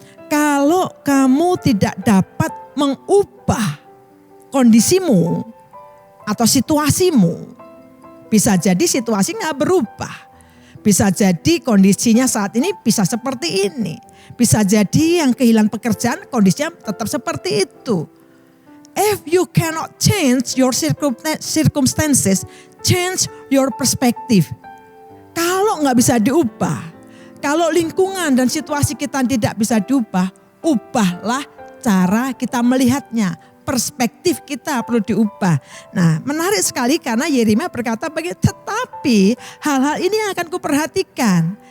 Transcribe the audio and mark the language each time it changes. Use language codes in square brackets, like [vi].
[id] Kalau kamu tidak dapat mengubah kondisimu atau situasimu, bisa jadi situasi gak berubah. Bisa jadi kondisinya saat ini bisa seperti ini. Bisa jadi yang kehilangan pekerjaan kondisinya tetap seperti itu. [en] If you cannot change your circumstances, change your perspective. [id] Kalau gak bisa diubah, kalau lingkungan dan situasi kita tidak bisa diubah, ubahlah cara kita melihatnya. Perspektif kita perlu diubah. Nah, menarik sekali karena Yeremia berkata tetapi hal-hal ini yang akan kuperhatikan.